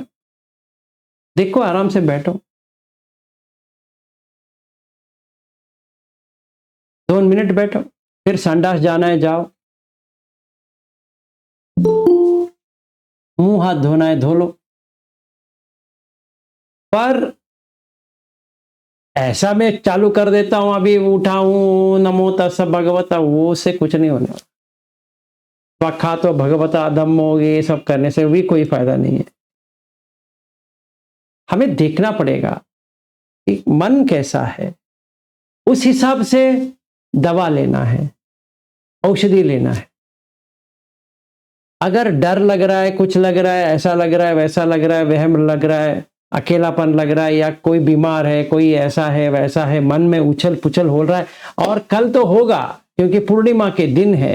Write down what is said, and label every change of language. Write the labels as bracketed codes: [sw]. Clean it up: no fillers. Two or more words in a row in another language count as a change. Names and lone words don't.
[hi] देखो, आराम से बैठो, 2 मिनट बैठो, फिर संडास जाना है जाओ, मुंह हाथ धोना है धो लो। पर ऐसा मैं चालू कर देता हूं, अभी उठाऊं [pi] नमो तस् भगवता, [hi] वो से कुछ नहीं होने वाला। [pi] स्वाखा तो भगवता धम्मो, [hi] ये सब करने से भी कोई फायदा नहीं है। हमें देखना पड़ेगा कि मन कैसा है, उस हिसाब से दवा लेना है, औषधि लेना है। अगर डर लग रहा है, कुछ लग रहा है, ऐसा लग रहा है, वैसा लग रहा है, वहम लग रहा है, अकेलापन लग रहा है, या कोई बीमार है, कोई ऐसा है वैसा है, मन में उछल पुछल हो रहा है, और कल तो होगा क्योंकि पूर्णिमा के दिन है।